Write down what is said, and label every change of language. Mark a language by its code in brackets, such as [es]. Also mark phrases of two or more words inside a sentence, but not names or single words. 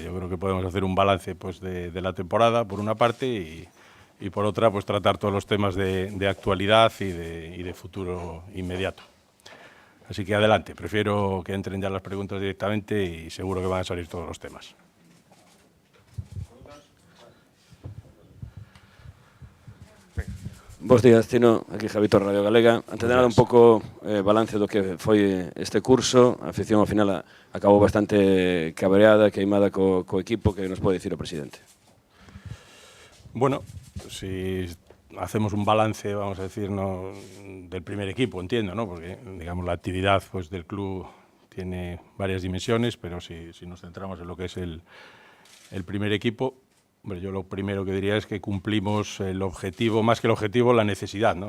[es] Yo creo que podemos hacer un balance pues, de la temporada, por una parte, y por otra, pues tratar todos los temas de actualidad y de futuro inmediato. Así que adelante, prefiero que entren ya las preguntas directamente y seguro que van a salir todos los temas. [gl] Bos días, Tino, aquí Javito, Radio Galega. Antes de nada, un pouco balance do que foi este curso. A afición ao final acabou bastante cabreada, queimada co equipo. Que nos pode dicir o presidente? [es] Bueno, si hacemos un balance, vamos a decir, ¿no?, del primer equipo, entiendo, ¿no? Porque, digamos, la actividad pues, del club tiene varias dimensiones, pero si nos centramos en lo que es el primer equipo, hombre, yo lo primero que diría es que cumplimos el objetivo, más que el objetivo, la necesidad, ¿no?